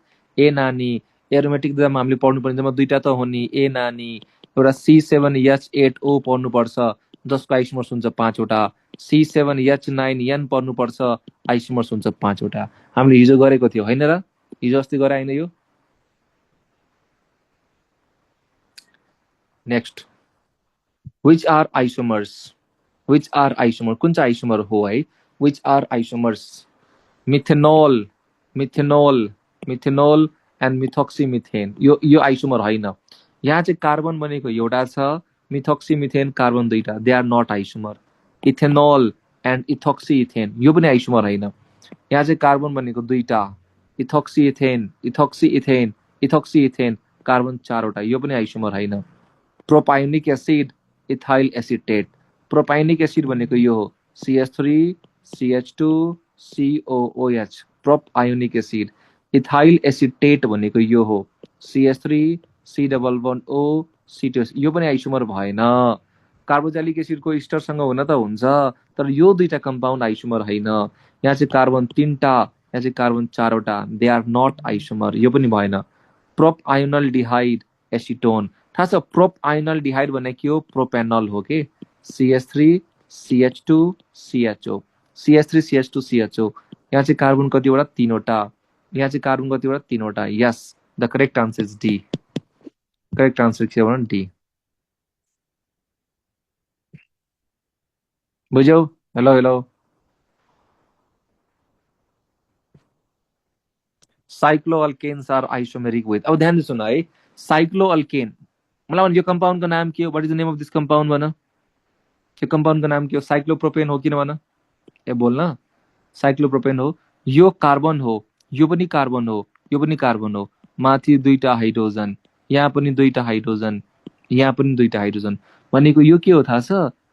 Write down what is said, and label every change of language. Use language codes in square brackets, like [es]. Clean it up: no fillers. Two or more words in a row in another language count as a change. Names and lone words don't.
[ne] ए नानी, एरोमेटिक त हामीले पढ्नु पर्ने, जम्मा 2टा त हो नि। ए नानी, एउटा C7H8O पढ्नुपर्छ, जसको आइसोमर्स हुन्छ 5 वटा। C7H9N पढ्नुपर्छ, आइसोमर्स हुन्छ 5 वटा। हामीले हिजो गरेको थियो होइन र? हिजो अस्ति गरे होइन यो? [en] नेक्स्ट, which are isomers? Which are isomer? [ne] कुन चाहिँ आइसोमर हो है? [en] Which are isomers? methanol, methanol, methanol and methoxymethane. [ne] यो आइसोमर होइन। यहाँ चाहिँ कार्बन बनेको एउटा छ, मिथोक्सिमिथेन कार्बन दुईटा, [en] they are not isomer. ethanol and ethoxy ethane [ne] यो पनि आइसोमर होइन। यहाँ चाहिँ कार्बन बनेको दुईटा, [en] ethoxy ethane, ethoxy ethane, ethoxy ethane [ne] कार्बन चारवटा, यो पनि आइसोमर होइन। [en] propionic acid, ethyl acetate. propionic acid [ne] भनेको यो हो, [en] CH3 CH2 COOH, prop ionic acid. ethyl acetate [ne] भनेको यो हो, CH3 C++O C2, यो पनि आइसोमर भएन। कार्बोक्सिलिक एसिडको इस्टरसँग हुन त हुन्छ, तर यो दुईटा कम्पाउन्ड आइसोमर होइन। यहाँ चाहिँ कार्बन तीनटा, यहाँ चाहिँ कार्बन चारवटा, [en] they are not isomer, [ne] यो पनि भएन। [en] prop ionaldehyde acetone, [ne] थाहा छ [en] prop ionaldehyde [ne] भने के हो? प्रोपेनल हो के। CH3 CH2 CHO, CH3 CH2 CHO। यहाँ चाहिँ कार्बन कतिवटा? तीनवटा। यहाँ चाहिँ कार्बन कतिवटा? तीनवटा। [en] yes, the correct answer is D. correct answer [ne] के हो? डी। बुझ्यौ? [en] hello hello. cycloalkanes are isomeric with, [ne] अब ध्यान सुन है, साइक्लोअल्केन मतलब यो कम्पाउन्डको नाम के हो? [en] what is the name of this compound भन? [ne] यो कम्पाउन्डको नाम के हो? साइक्लोप्रोपेन हो किन भन? ए बोल्न, साइक्लोप्रोपेन हो। यो कार्बन हो, यो पनि कार्बन हो, यो पनि कार्बन हो। माथि दुईटा हाइड्रोजन, यहाँ पनि दुईटा हाइड्रोजन, यहाँ पनि दुईटा हाइड्रोजन, भनेको यो के हो थाहा छ?